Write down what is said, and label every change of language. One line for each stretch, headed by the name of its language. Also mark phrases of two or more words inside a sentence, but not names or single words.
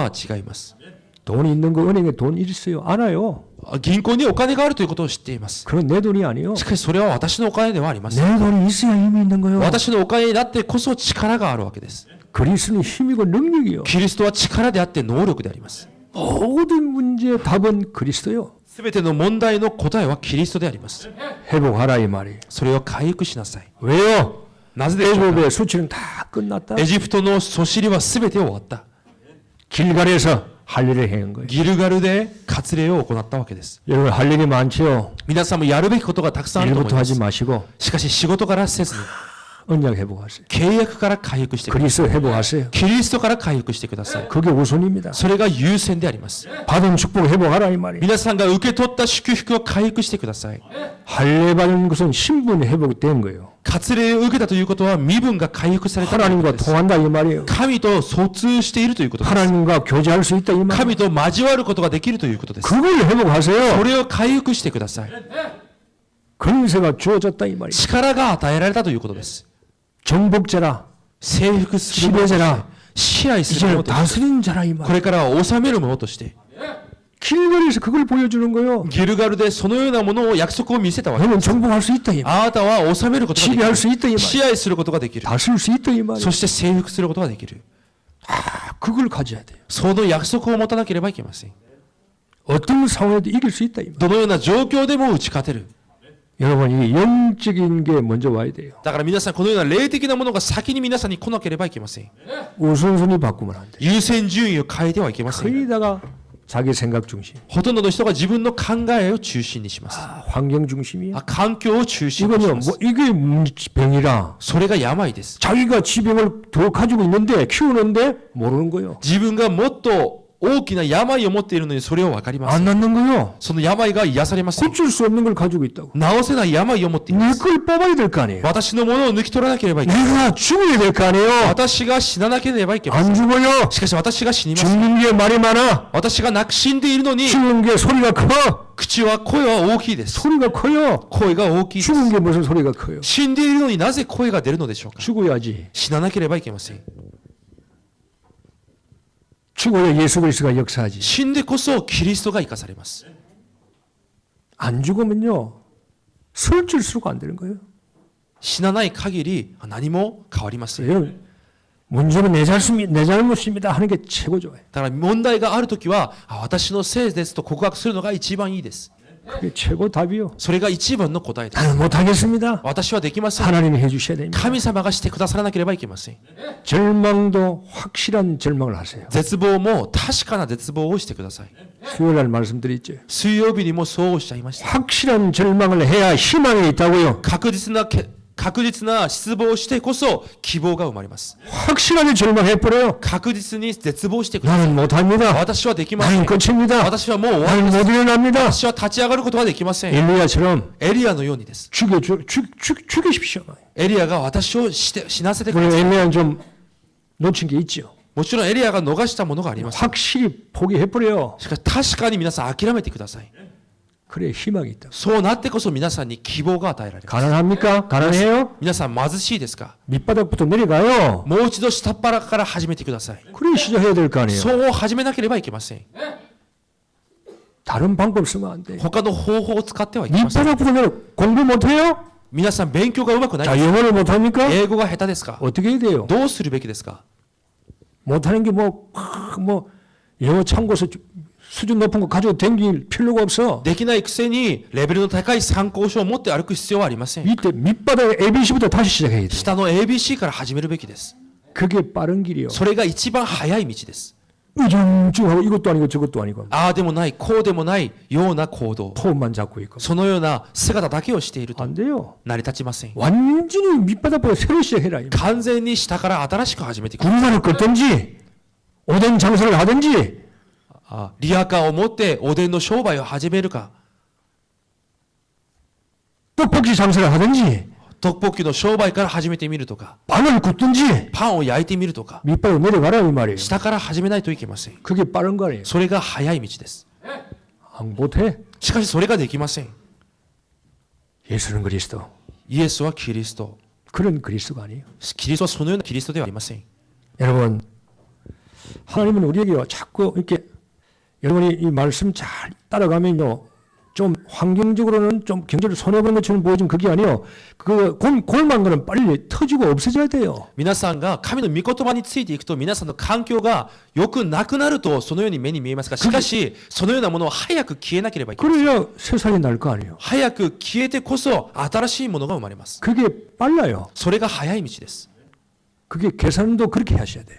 Japanese: 知るということと感じることは違います。
Korean: 돈 있는 거 은행에 돈 있어요? 알아요.
Japanese: 銀行にお金があるということを知っています。
Korean: 그건 내 돈이 아니요.
Japanese: しかしそれは私のお金ではありません。
Korean: 내 돈이 있어야 힘이 있는 거요.
Japanese: 私のお金になってこそ力があるわけです。
Korean: 그리스도는 힘이고 능력이요.
Japanese: キリストは力であって能力であります。
Korean: 모든 문제의 답은 그리스도요.
Japanese: すべての問題の答えはキリストであります。
Korean: 회복하라 이 말이에요.
Japanese: それを回復しなさい。
Korean: 왜요?
Japanese: なぜでしょうか。
Korean: 애굽의 수치는 다 끝났다.
Japanese: エジプトのそしりはすべて終わった。
Korean: 길갈에서 할 일을 행한 거예요.
Japanese: ギルガルで割礼を行ったわけです。
Korean: 여러분 할 일이 많지요.
Japanese: 皆さんもやるべきことがたくさんあると思い
Korean: 일부터
Japanese: ま
Korean: 하지
Japanese: す。
Korean: 마시고
Japanese: しかし仕事からせずに
Korean: 언약 회복하세요.
Japanese: 契約から回復してください。
Korean: 그리스도 회복하세요.
Japanese: キリストから回復してください。
Korean: 그게 우선입니다.
Japanese: それが優先であります。
Korean: 받은 축복 회복하라 이 말이에요.
Japanese: 皆さんが受け取った祝福を回復してください。
Korean: 할례 받은 것은 신분이 회복된 거예요.
Japanese: 割礼を受けたということは身分が回復されたということ
Korean: 하나님과
Japanese: です。
Korean: 통한다 이 말이에요.
Japanese: 神と疎通しているということです。
Korean: 하나님과 교제할 수 있다 이 말이에요.
Japanese: 神と交わることができるということです。
Korean: 그걸 회복하세요.
Japanese: それを回復してください。
Korean: 권세가 주어졌다 이 말이에요.
Japanese: 力が与えられたということです。
Korean: 정복자라
Japanese: 征服するものとして
Korean: 지배자라
Japanese: 支配するも
Korean: 이제
Japanese: のとして
Korean: 다스린 자라 이
Japanese: こ
Korean: 말이에요.
Japanese: れからは治めるものとして
Korean: 길거리에서 그걸 보여주는 거예요.
Japanese: ギルガルでそのようなものを約束を見せたわけで
Korean: 너는
Japanese: す。
Korean: 정복할 수 있다 이 말이에요.
Japanese: あなたは治めることができ
Korean: 지배할 수 있다 이
Japanese: る。
Korean: 말이에요.
Japanese: 支配することができる。
Korean: 다스릴 수 있다 이 말이에요.
Japanese: そして征服することができる。
Korean: 그걸 가져야 돼요.
Japanese: その約束を持たなければいけません。
Korean: 어떤 상황에도 이길 수 있다 이 말이에요.
Japanese: どのような状況でも打ち勝てる。
Korean: 여러분 이 영적인 게 먼저 와야 돼요.
Japanese: だから皆さんこのような霊的なものが先に皆さんに来なければいけません。
Korean: 우선순위 바꾸면 안 돼요.
Japanese: 優先順位を変えてはいけません。
Korean: 거의다가 자기 생각 중심,
Japanese: ほとんどの人が自分の考えを中心にします。
Korean: 환경 중심이에요.
Japanese: 環境を中心にし
Korean: 이거는
Japanese: ます
Korean: 뭐 。 이게 병이라
Japanese: それが病です。
Korean: 자기가 지병을 더 가지고 있는데 키우는데 모르는 거예요.
Japanese: 自分がもっと大きな病を持っているのにそれを分かりませ
Korean: 안
Japanese: ん。
Korean: 낫는 거예요.
Japanese: その病が癒されません。
Korean: 고칠 수 없는 걸 가지고 있다고.
Japanese: 治せない病を持っていま
Korean: 내
Japanese: す。
Korean: 걸 뽑아야 될 거 아니에요.
Japanese: 私のものを抜き取らなければいけない。
Korean: 내가 죽어야 될 거 아니에요.
Japanese: 私が死ななければいけません。
Korean: 안 죽어요.
Japanese: しかし私が死にます。
Korean: 죽는 게 말이 많아.
Japanese: 私が死んでいるのに
Korean: 죽는 게 소리가 커.
Japanese: 口は声は大きいです。
Korean: 소리가 커요.
Japanese: 声が大きいです。
Korean: 죽은 게 무슨 소리가 커요.
Japanese: 死んでいるのになぜ声が出るのでしょうか。
Korean: 죽어야지.
Japanese: 死ななければいけません。
Korean: 죽어야 예수 그리스도가 역사하지.
Japanese: 死んでこそキリストが生かされます。
Korean: 안 죽으면요. 설질수록 안 되는 거예요.
Japanese: 死なない限り何も変わりません。
Korean: 여러분 문제는 내 잘못입니다 하는 게 최고 좋아요.
Japanese: だから問題があるときは私のせいですと告白するのが一番いいです。
Korean: 그게 최고 답이요.
Japanese: それが一番の答えです。
Korean: 나는 못하겠습니다.
Japanese: 私はできません。
Korean: 하나님이 해주셔야 됩니다.
Japanese: 神様がしてくださらなければいけません。
Korean: 절망도 확실한 절망을 하세요.
Japanese: 絶望も確かな絶望をしてください。
Korean: 수요일날 말씀드렸죠.
Japanese: 水曜日にもそうおっしゃいました。
Korean: 확실한 절망을 해야 희망이 있다고요.
Japanese: 確実な失望をしてこそ希望が生まれます。
Korean: 확실하게 절망해버려요.
Japanese: 確実に絶望してください。
Korean: 나는 못합니다.
Japanese: 私はできませ
Korean: 나는
Japanese: ん。
Korean: 끝입니다.
Japanese: 私はもう終わり
Korean: 나는
Japanese: です。
Korean: 못 일어납니다.
Japanese: 私は立ち上がることはできません。
Korean: 엘리야처럼
Japanese: エリアのようにです。
Korean: 죽이십시오.
Japanese: エリアが私を死なせてくだ
Korean: 물론
Japanese: さい。
Korean: 엘리야는 좀 놓친 게 있죠.
Japanese: もちろんエリアが逃したものがあります。
Korean: 확실히 포기해버려요.
Japanese: しかし確かに皆さん諦めてください。
Korean: 그래 희망이 있다.
Japanese: そうなってこそ皆さんに希望が与えられます。
Korean: 가난합니까? 가난해요?
Japanese: 皆さん貧しいですか？
Korean: 밑바닥부터 내려가요.
Japanese: もう一度下っ腹から始めてください。
Korean: 그래 시작해야 될 거 아니에요.
Japanese: そう始めなければいけません。
Korean: 다른 방법 쓰면 안 돼.
Japanese: 他の方法を使ってはいけません。
Korean: 밑바닥부터 내려 공부 못해요?
Japanese: 皆さん勉強がうまくない
Korean: 자
Japanese: です。
Korean: 영어를 못합니까?
Japanese: 英語が下手ですか？
Korean: 어떻게 해야 돼요?
Japanese: どうするべきですか？
Korean: 못하는 게 뭐 영어 참고서 수준 높은 거 가지고 댕길 필요가 없어.
Japanese: できないくせにレベルの高い参考書を持って歩く必要はありません。
Korean: 밑바닥 ABC부터 다시 시작해야 돼.
Japanese: 下の ABC から始めるべきです。
Korean: 그게 빠른 길이요.
Japanese: それが一番早い道です。
Korean: 우중충하고 이것도 아니고 저것도 아니고
Japanese: ああでもないこうでもないような行動、
Korean: 폼만 잡고 있고
Japanese: そのような姿だけをしていると
Korean: 안 돼요.
Japanese: 成り立ちません。
Korean: 완전히 밑바닥부터 새로 시작해라.
Japanese: 完全に下から新しく始めてくる。
Korean: 군사를 걷든지 오뎅 장사를 하든지
Japanese: リアカーを持っておでんの商売を始めるか、
Korean: 떡볶이 장사를 하든지
Japanese: トッポッキの商売から始めてみるとか、
Korean: 빵을 굽든지
Japanese: パンを焼いてみるとか、
Korean: 밑바닥 내려가라 이 말이에요.
Japanese: 下から始めないといけません。
Korean: 그게 빠른 거 아니에요.
Japanese: それが早い道です。
Korean: 못해.
Japanese: しかしそれができません。
Korean: 예수는 그리스도.
Japanese: イエスはキリスト。
Korean: 그런 그리스도가 아니에요.
Japanese: キリストはそのようなキリストではありません。
Korean: 여러분, 하나님은 우리에게 자꾸 이렇게 여러분이 이 말씀 잘 따라가면요, 좀 환경적으로는 좀 경제를 손해보는 것처럼 보여지면 그게 아니에요. 그 골만 거는 빨리 터지고 없어져야 돼요.
Japanese: 皆さんが神の御言葉についていくと皆さんの環境が良くなくなるとそのように目に見えますが、しかしそのようなものは早く消えなければいけない。
Korean: 그래야 세상이 날 거 아니에요.
Japanese: 早く消えてこそ新しいものが生まれます。
Korean: 그게 빨라요.
Japanese: それが早い道です。
Korean: 그게 계산도 그렇게 하셔야 돼요.